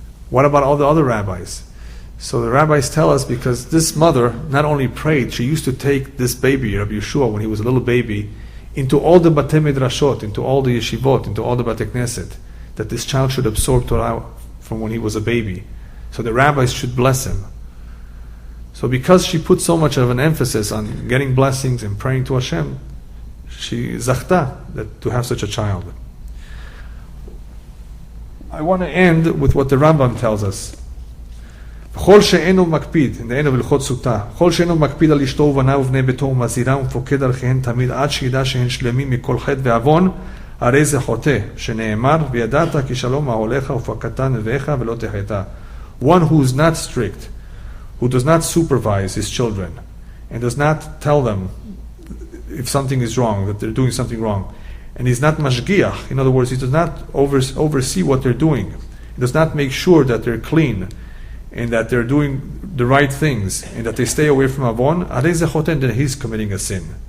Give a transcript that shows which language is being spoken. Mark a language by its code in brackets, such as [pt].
[en] What about all the other rabbis? So the rabbis tell us because this mother not only prayed, she used to take this baby, Rabbi Yeshua, when he was a little baby, into all the Batei Midrashot, into all the yeshivot, into all the Batei Knesset, that this child should absorb Torah from when he was a baby. So the rabbis should bless him. So because she put so much of an emphasis on getting blessings and praying to Hashem, she zachta to have such a child. I want to end with what the Rambam tells us. [he] כל שאינו מקפיד, [en] in the end of [he] הלכות סוטה, כל שאינו מקפיד על אשתו ובניו ובני ביתו ומזהירם ופוקד עליהם תמיד עד שידע שהן שלמים מכל חטא ועוון, הרי זה חוטא, שנאמר, וידעת כי שלום אהליך ופקדת נביאך ולא תחטא. [en] One who is not strict, who does not supervise his children, and does not tell them if something is wrong, that they're doing something wrong, and he's not mashgiach, in other words, he does not oversee what they're doing, he does not make sure that they're clean, and that they're doing the right things, and that they stay away from avon, then he's committing a sin.